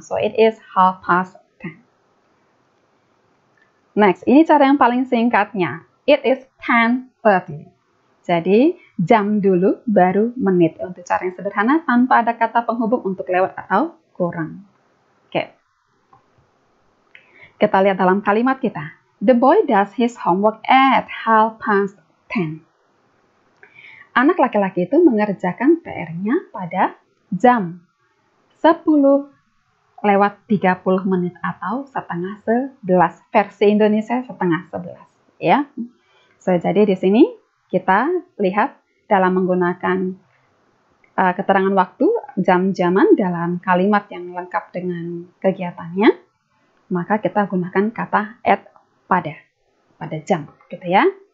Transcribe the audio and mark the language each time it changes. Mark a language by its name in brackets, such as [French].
[English] So, it is 10:30. [Indonesian] Next, ini cara yang paling singkatnya. [English] It is 10:30. [Indonesian] Jadi, jam dulu baru menit. Untuk cara yang sederhana, tanpa ada kata penghubung untuk lewat atau kurang. Oke. Kita lihat dalam kalimat kita. [English] The boy does his homework at 10:30. [Indonesian] Anak laki-laki itu mengerjakan PR-nya pada jam 10:30 menit atau setengah 11. Versi Indonesia setengah 11, ya. So, jadi di sini kita lihat dalam menggunakan keterangan waktu, jam-jaman dalam kalimat yang lengkap dengan kegiatannya, maka kita gunakan kata at pada jam, gitu ya.